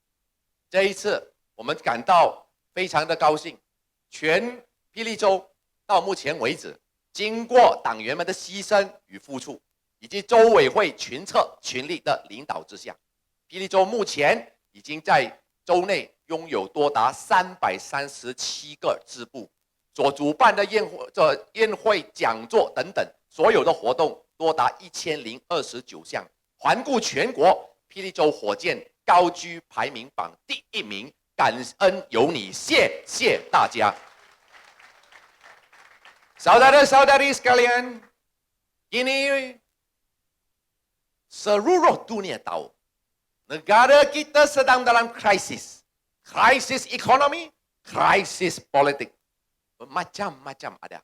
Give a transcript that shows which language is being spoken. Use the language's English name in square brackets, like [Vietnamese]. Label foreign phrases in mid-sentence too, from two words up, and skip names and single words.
[Chinese] 这一次，我们感到非常的高兴，全霹雳州到目前为止，经过党员们的牺牲与付出，以及州委会群策群力的领导之下，霹雳州目前已经在州内拥有多达337个支部，所主办的宴会、讲座等等，所有的活动多达1029项。环顾全国，霹雳州火箭高居排名榜第1名。感恩有你，谢谢大家。 [Malay] Saudara-saudari sekalian, kini seluruh dunia tahu negara kita sedang dalam krisis. Krisis ekonomi, krisis politik. Bermacam-macam ada.